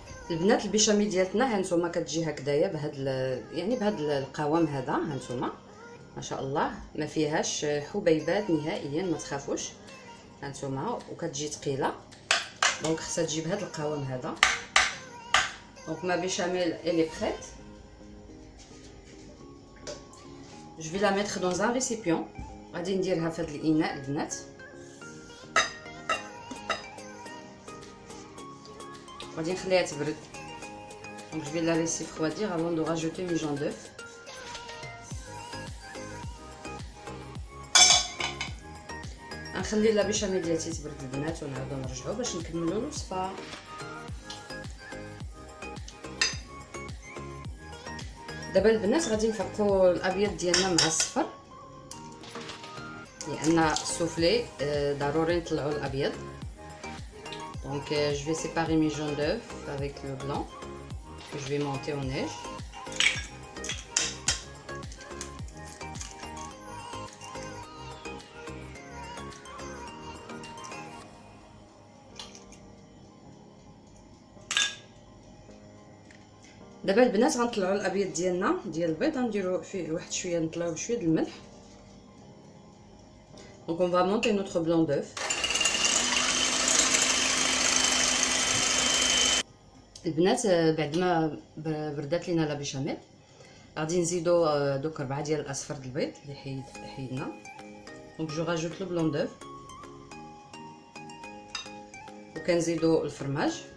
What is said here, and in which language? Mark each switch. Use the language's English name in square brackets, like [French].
[Arabic] البنات البيشاميل ديالتنا هانتوما كتجي هكذايا يعني بهاد القوام هذا. هانتوما ما شاء الله ما فيهاش حبيبات نهائيا، ما تخافوش. هانتوما وكتجي ثقيله، دونك خصها تجي بهاد القوام هذا. [French] دونك ما بيشاميل elle est prête. Je vais la mettre dans un récipient. [Arabic] غادي نديرها في هذا الاناء البنات. غادي نخليها تبرد. [French] Donc je vais la laisser refroidir avant de rajouter mes jaune d'œuf. [Arabic] غنخلي لا بيشاميل ديالتي تبرد البنات ونعاودو نرجعو باش نكملو الوصفه. دابا البنات غادي نفرقوا الابيض ديالنا مع الصفر، لان السوفلي ضروري نطلعوا الابيض. [French] Donc je vais séparer mes jaunes d'œufs avec le blanc que je vais monter au neige. [Arabic] دابا البنات غنطلعوا الابيض ديالنا ديال البيض، غنديروا فيه واحد شويه، نطلعوا بشويه د الملح. [French] Donc on va monter notre blanc d'œuf. [Arabic] البنات بعد ما بردات لينا لا بيشاميل غادي نزيدو دوك 4 ديال الاصفر د البيض اللي حيدنا. [French] دونك جو راجوت لو بلون دوف [Arabic] وكنزيدو الفرماج.